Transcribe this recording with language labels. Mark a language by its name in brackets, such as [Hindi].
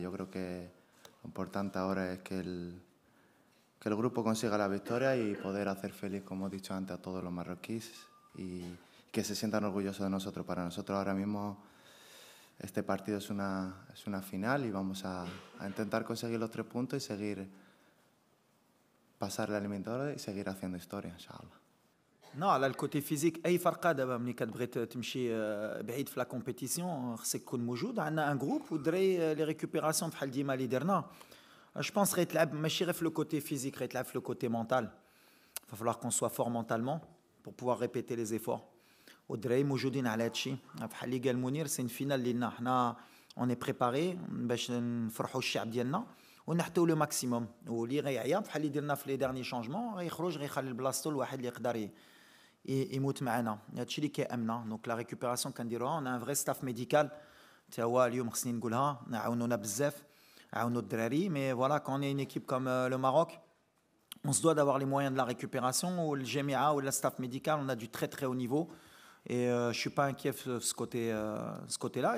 [Spanish] Yo creo que lo importante ahora es que el grupo consiga la victoria y poder hacer feliz, como he dicho antes, a todos los marroquíes y que se sientan orgullosos de nosotros. Para nosotros ahora mismo este partido es una final y vamos a intentar conseguir los 3 puntos y seguir pasar la eliminatoria y seguir haciendo historia, inshallah. [Arabic] Non, على الكوتي فيزيك اي فرقه دابا ملي كتبغي تمشي بعيد في لا كومبيتيسيون خصك تكون موجود. عندنا ان جروب ودري لي ريكوبيراسيون بحال ديما اللي درنا. جو بونس غيتلعب ماشي غير في لو كوتي فيزيك، غيتلعب في لو كوتي مونتال. [French] Il va falloir qu'on soit fort mentalement pour pouvoir répéter les efforts. [Arabic] والدراري موجودين على هذا الشيء. بحال اللي قال منير سي ان فينال لينا حنا اون بريباري باش نفرحوا الشعب ديالنا ونحتوا لو ماكسيموم. واللي غيعيا بحال اللي درنا في لي ديرني شونجمون غيخرج غيخلي بلاصتو لواحد اللي يقدر يموت معنا. هادشي اللي كيامنا. دونك لا ريكوبيراسيون كنديروها. اون ان فري ستاف ميديكال تا هو اليوم خصني نقولها عاونونا بزاف، عاونوا الدراري. [French] مي فوالا كون اون ايكيب كوم لو ماروك on se doit d'avoir les moyens de la récupération. Ou le GMA ou le staff médical, on a du très très haut niveau. Et je ne suis pas inquiet de ce côté-là.